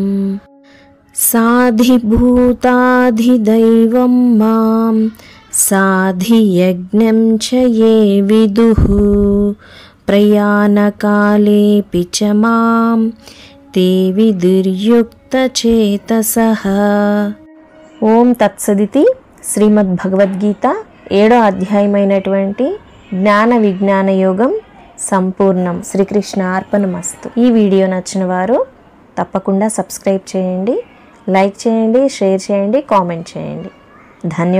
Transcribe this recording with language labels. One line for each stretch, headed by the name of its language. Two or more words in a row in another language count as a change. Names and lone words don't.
Sanskrit: साधिभूताधिदैवं मां साधियज्ञं च ये विदुः। प्रयाणकालेऽपि च मां ते विदुर्युक्तचेतसः।
Telugu: ఓం తత్సదితి శ్రీమద్భగవద్గీత 7వ అధ్యాయమైనటువంటి జ్ఞాన విజ్ఞాన యోగం సంపూర్ణం. శ్రీకృష్ణ అర్పణమస్తు. ఈ వీడియో నచ్చిన వారు తప్పకుండా సబ్స్క్రైబ్ చేయండి, లైక్ చేయండి, షేర్ చేయండి, కామెంట్ చేయండి.